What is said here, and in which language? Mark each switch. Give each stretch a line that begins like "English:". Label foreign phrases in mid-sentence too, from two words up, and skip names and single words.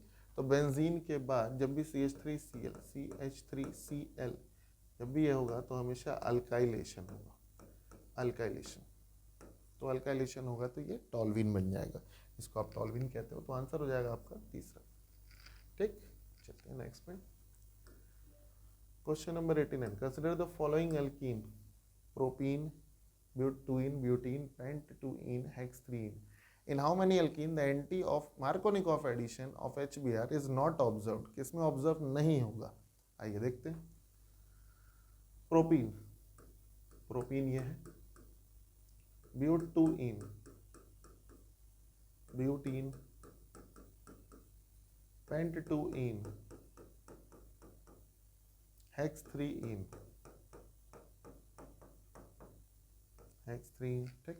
Hindi: तो बेंजीन के बाद जब भी CH3Cl CH3Cl जब भी ये होगा तो हमेशा अल्काइलेशन होगा, अल्काइलेशन। तो अल्काइलेशन होगा तो ये टॉल्वीन बन जाएगा, इसको आप टॉल्वीन कहते हो। तो आंसर हो जाएगा आपका तीसरा, ठीक। चलते हैं नेक्स्ट में।
English: question number 89, consider the following alkene propene butene, butene, pent2ene, hex3ene. In how many alkene the anti of Markovnikov addition of HBr is not observed?
Hindi: किसमें ऑब्जर्व नहीं होगा? आइए देखते हैं। प्रोपीन, प्रोपीन ये है, ब्यूटूइन, ब्यूटीन, पेंट2इन, हेक्स3इन, हेक्स3, ठीक।